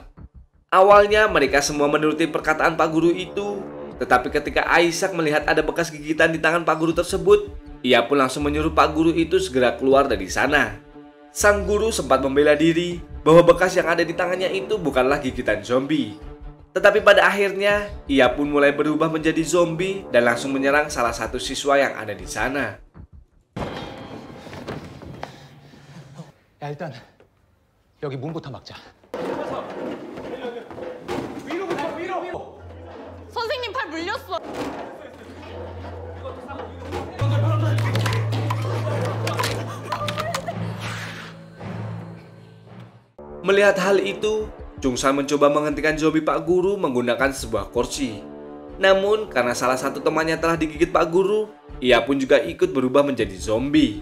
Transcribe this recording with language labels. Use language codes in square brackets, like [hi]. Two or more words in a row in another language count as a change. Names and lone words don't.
[id] Awalnya mereka semua menuruti perkataan Pak Guru itu, tetapi ketika Isaac melihat ada bekas gigitan di tangan Pak Guru tersebut, ia pun langsung menyuruh Pak Guru itu segera keluar dari sana. Sang guru sempat membela diri bahwa bekas yang ada di tangannya itu bukanlah gigitan zombie. Tetapi pada akhirnya, ia pun mulai berubah menjadi zombie dan langsung menyerang salah satu siswa yang ada di sana. [ko] 야, 일단 여기 문부터 막자. 선생님 팔 물렸어. [id] Melihat hal itu, Jungsan mencoba menghentikan zombie Pak Guru menggunakan sebuah kursi. Namun, karena salah satu temannya telah digigit Pak Guru, ia pun juga ikut berubah menjadi zombie.